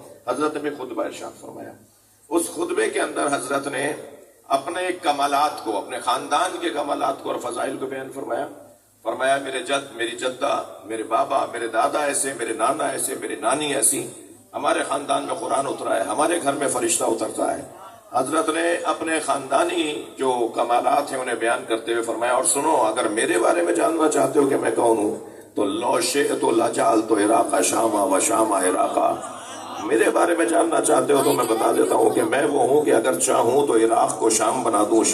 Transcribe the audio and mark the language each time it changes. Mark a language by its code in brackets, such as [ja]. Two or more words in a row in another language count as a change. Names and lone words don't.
[ur] حضرت نے خطبہ ارشاد فرمایا، اس خطبے کے اندر حضرت نے اپنے کمالات کو، اپنے خاندان کے کمالات کو اور فضائل کو بیان فرمایا میرے جد، میری جدہ، میرے بابا، میرے دادا ایسے، میرے نانا ایسے، میری نانی ایسی، ہمارے خاندان میں قرآن اترا ہے، ہمارے گھر میں فرشتہ اترتا ہے۔ حضرت نے اپنے خاندانی جو کمالات ہیں انہیں بیان کرتے ہوئے فرمایا، اور سنو، اگر میرے بارے میں جاننا چاہتے ہو کہ میں کون ہوں تو [ar] لو شئت لجعلت عراق شاما و شام عراقا، [ur] میرے بارے میں جاننا چاہتے ہو تو میں بتا دیتا ہوں کہ میں وہ ہوں کہ اگر چاہوں تو عراق کو شام بنا دوں،